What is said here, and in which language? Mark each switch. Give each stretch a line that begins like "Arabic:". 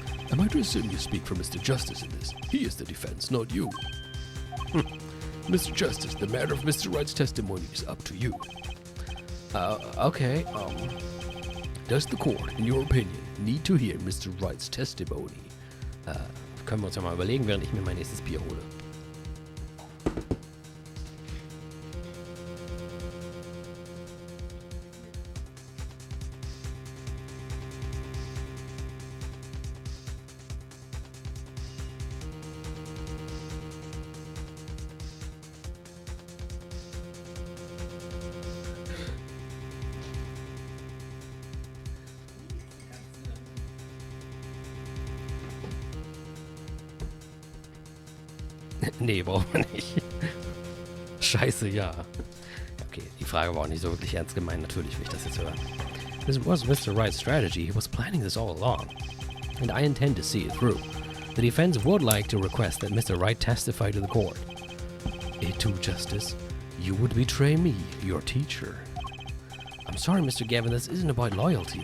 English: Am I to assume you speak for Mr. Justice in this? He is the defense, not you. Mr. Justice, the matter of Mr. Wright's testimony is up to you. Okay, Does the court, in your opinion, need to hear Mr. Wright's testimony?
German: Können wir uns ja mal überlegen, während ich mir mein nächstes Bier hole. Nee, brauchen wir nicht. Scheiße, ja. Okay, die Frage war auch nicht so wirklich ernst gemeint. Natürlich will ich das jetzt hören.
English: This was Mr. Wright's strategy. He was planning this all along. And I intend to see it through. The defense would like to request that Mr. Wright testify to the court. It too, Justice. You would betray me, your teacher. I'm sorry, Mr. Gavin. This isn't about loyalty.